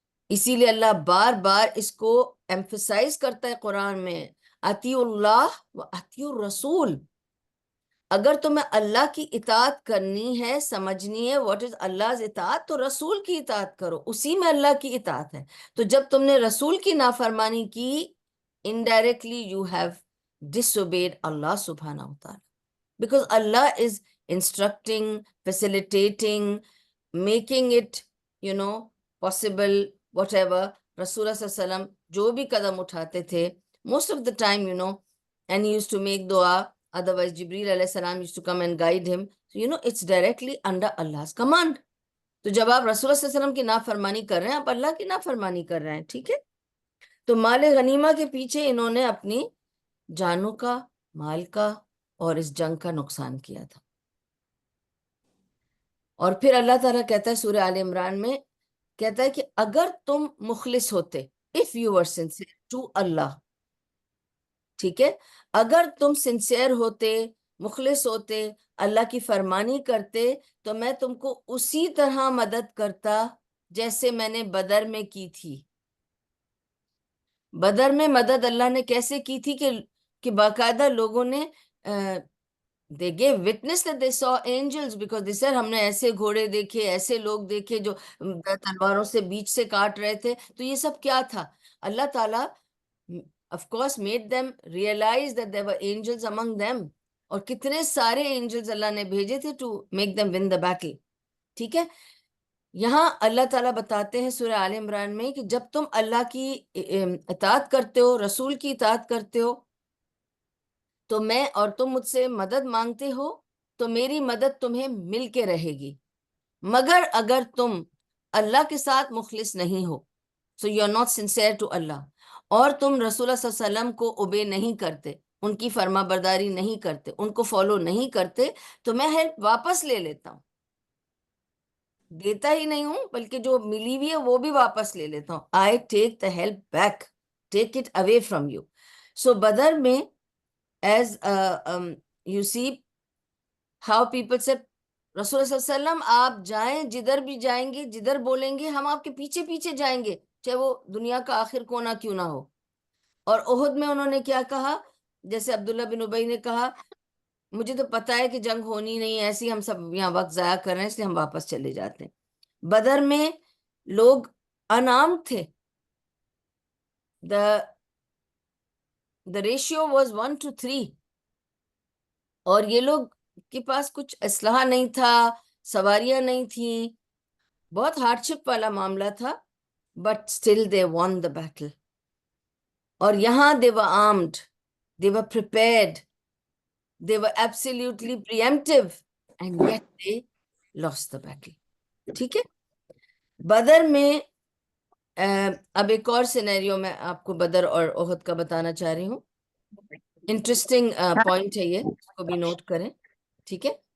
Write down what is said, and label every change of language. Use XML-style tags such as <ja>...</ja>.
<ur>اسی لیے اللہ بار بار اس کو ایمفسائز کرتا ہے قرآن میں، اطیعوا اللہ و اطیعوا الرسول. اگر تمہیں اللہ کی اطاعت کرنی ہے، سمجھنی ہے</ur> <en>what is</en> <ur>اللہ اطاعت، تو رسول کی اطاعت کرو، اسی میں اللہ کی اطاعت ہے. تو جب تم نے رسول کی نافرمانی کی،</ur> <en>indirectly you have disobeyed Allah subhanahu wa ta'ala, because Allah is instructing, facilitating, making it possible, whatever.</en> <ur>رسول صلی اللہ علیہ وسلم جو بھی قدم اٹھاتے تھے</ur> <en>most of the time, and he used to make dua. Otherwise, Jibreel alayhi salam used to come and guide him. So, it's directly under Allah's command.</en> <ur>تو جب آپ رسول اللہ صلی اللہ علیہ وسلم کی نافرمانی کر رہے ہیں، آپ اللہ کی نافرمانی کر رہے ہیں. ٹھیک ہے. تو مال غنیمہ کے پیچھے انہوں نے اپنی جانوں کا، مال کا اور اس جنگ کا نقصان کیا تھا. اور پھر اللہ تعالیٰ کہتا ہے سورہ آل عمران میں، کہتا ہے کہ اگر تم مخلص ہوتے،</ur> <en>if you were sincere to Allah.</en> <ur>ٹھیک ہے. اگر تم سنسیئر ہوتے، مخلص ہوتے، اللہ کی فرمانی کرتے، تو میں تم کو اسی طرح مدد کرتا جیسے میں نے بدر میں کی تھی. بدر میں مدد اللہ نے کیسے کی تھی کہ باقاعدہ لوگوں نے</ur> <en>they gave witness that they saw angels,</en> <ur>because they said ہم نے ایسے گھوڑے دیکھے، ایسے لوگ دیکھے جو تلواروں سے بیچ سے کاٹ رہے تھے. تو یہ سب کیا تھا؟</ur> <en>اللہ تعالیٰ of course made them realize that there were angels among them,</en> <ur>اور کتنے سارے angels اللہ نے بھیجے تھے</ur> <en>to make them win the battle.</en> <ur>ٹھیک ہے. یہاں اللہ تعالیٰ بتاتے ہیں سورہ آل عمران میں کہ جب تم اللہ کی اطاعت کرتے ہو، رسول کی اطاعت کرتے ہو، تو میں اور تم مجھ سے مدد مانگتے ہو، تو میری مدد تمہیں مل کے رہے گی. مگر اگر تم اللہ کے ساتھ مخلص نہیں ہو،</ur> <en>so you are not sincere to Allah،</en> <ur>اور تم رسول اللہ صلی اللہ علیہ وسلم کو اوبے نہیں کرتے، ان کی فرما برداری نہیں کرتے، ان کو فالو نہیں کرتے، تو میں ہیلپ واپس لے لیتا ہوں. دیتا ہی نہیں ہوں، بلکہ جو ملی ہوئی ہے وہ بھی واپس لے لیتا ہوں.</ur> <en>I take the help back, take it away from you.</en> <ur>So بدر میں</ur> <en>as you see how people said</en> <ur>رسول اللہ صلی اللہ علیہ وسلم آپ جائیں، جدھر بھی جائیں گے، جدھر بولیں گے ہم آپ کے پیچھے پیچھے جائیں گے، چاہے وہ دنیا کا آخر کونا کیوں نہ ہو. اور احد میں انہوں نے کیا کہا؟ جیسے عبداللہ بن ابی نے کہا مجھے تو پتا ہے کہ جنگ ہونی نہیں ہے، ایسی ہم سب یہاں وقت ضائع کر رہے ہیں، اس لیے ہم واپس چلے جاتے ہیں. بدر میں لوگ انعام تھے.</ur> <en>the ratio was 1 to 3،</en> <ur>اور یہ لوگ کے پاس کچھ اسلحہ نہیں تھا، سواریاں نہیں تھیں، بہت ہارڈ شپ والا معاملہ تھا.</ur> <en>but still they won the battle.</en> <ur>اور یہاں</ur> <en>they were armed, they were prepared, they were absolutely preemptive, and yet they lost the battle.</en> <ur>ٹھیک ہے. بدر میں اب ایک اور سینیریو میں آپ کو بدر اور احد کا بتانا چاہ رہی ہوں. انٹرسٹنگ پوائنٹ ہے یہ، اس کو بھی نوٹ کریں. ٹھیک ہے.</ur>